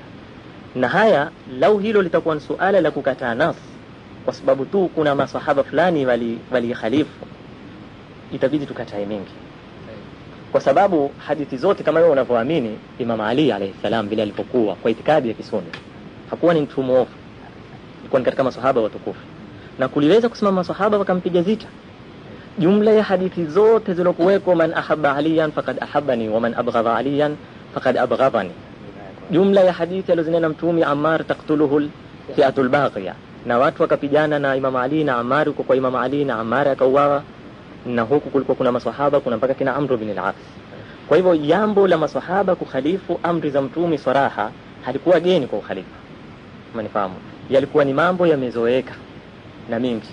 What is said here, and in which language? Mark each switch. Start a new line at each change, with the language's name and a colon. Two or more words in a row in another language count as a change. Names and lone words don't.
Swahili: Na haya lau hilo litakuwa ni suala la kukataa nasi kwa sababu tu kuna maswahaba fulani wali khalifu, itabidi tukatae mengi. kwa sababu hadithi zote kama wewe unavyoamini Imam Ali
Arabic: عليه السلام
Swahili: vile alipokuwa kwa itikadi ya Kisunni, hakuwa ni mtu muovu, alikuwa katika maswahaba watukufu, na kuliweza kusimama maswahaba wakampiga zita. Jumla ya hadithi zote zilokuweko,
Arabic: من أحب عليا فقد أحبني ومن أبغض عليا فقد أبغضني,
Swahili: jumla ya hadithi alizozinena Mtume,
Arabic: عمار تقتله الفئة الباغية,
Swahili: na watu wakapigana na Imam Ali na Ammar, kwa Imam Ali na Ammar akauawa, na huku kulikuwa kuna maswahaba, kuna mpaka kina Amr bin al-As. Kwa hivyo jambo la maswahaba kukhalifu amri za Mtume swaraha halikuwa geni kwa ukhalifa, umenifahamu, yalikuwa ni mambo yamezoeka na mingi.